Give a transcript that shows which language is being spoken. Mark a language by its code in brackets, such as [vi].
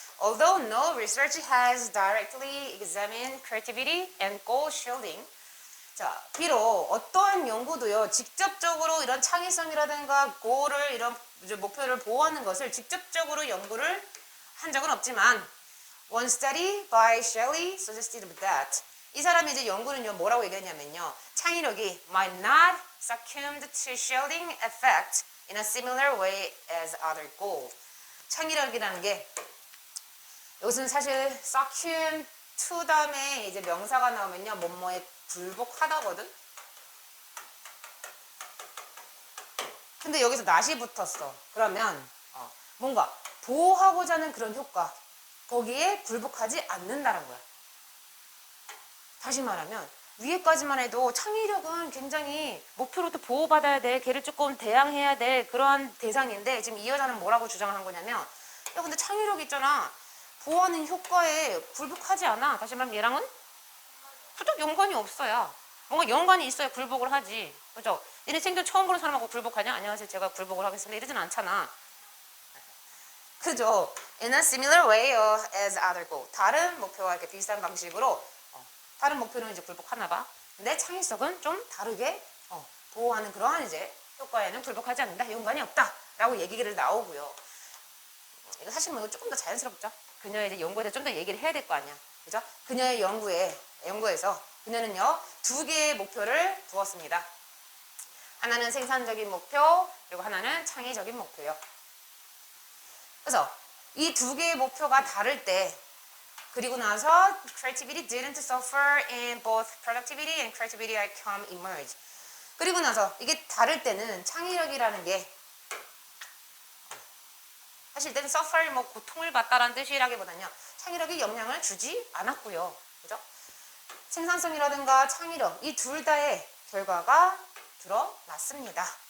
[en] Although no research has directly examined creativity and goal shielding, [ko] 자, 비록 어떠한 연구도요, 직접적으로 이런 창의성이라든가 고를, 이런 목표를 보호하는 것을 직접적으로 연구를 한 적은 없지만, [en] One study by Shelley suggested that [ko] 이 사람이 이제 연구는요 뭐라고 얘기했냐면요 창의력이 [en] might not succumb to shielding effect in a similar way as other goals. [ko] 창의력이라는 게 여기서는 사실 succumb to 다음에 이제 명사가 나오면요 뭐뭐에 굴복하다거든. 근데 여기서 not이 붙었어. 그러면 뭔가 보호하고자 하는 그런 효과 거기에 굴복하지 않는다는 거야. 다시 말하면 위에까지만 해도 창의력은 굉장히 목표로부터 보호받아야 돼. 걔를 조금 대항해야 돼. 그러한 대상인데 지금 이 여자는 뭐라고 주장한 거냐면 야 근데 창의력 있잖아. 보호하는 효과에 굴복하지 않아. 다시 말하면 얘랑은 그쪽 연관이 없어요. 뭔가 연관이 있어야 굴복을 하지. 그죠? 얘네 생전 처음 보는 사람하고 굴복하냐? 안녕하세요. 제가 굴복을 하겠습니다. 이러진 않잖아. 그죠? [en] In a similar way as other goal. [ko] 다른 목표와 이렇게 비슷한 방식으로 다른 목표는 이제 굴복하나 봐. 근데 창의성은 좀 다르게 보호하는 그러한 이제 효과에는 굴복하지 않는다. 연관이 없다. 라고 얘기를 나오고요. 이거 사실 뭐 이거 조금 더 자연스럽죠? 그녀의 이제 연구에 대해 좀 더 얘기를 해야 될 거 아니야. 그죠? 그녀의 연구에서 그녀는요, 2개의 목표를 두었습니다. 하나는 생산적인 목표, 그리고 하나는 창의적인 목표요. 그래서 이 2개의 목표가 다를 때 그리고 나서 [en] creativity didn't suffer in both productivity and creativity outcome emerge. [ko] 그리고 나서 이게 다를 때는 창의력이라는 게 사실 때는 suffer 뭐 고통을 받다라는 뜻이라기보다는요. 창의력이 영향을 주지 않았고요. 그죠? 생산성이라든가 창의력 이 둘 다의 결과가 드러났습니다.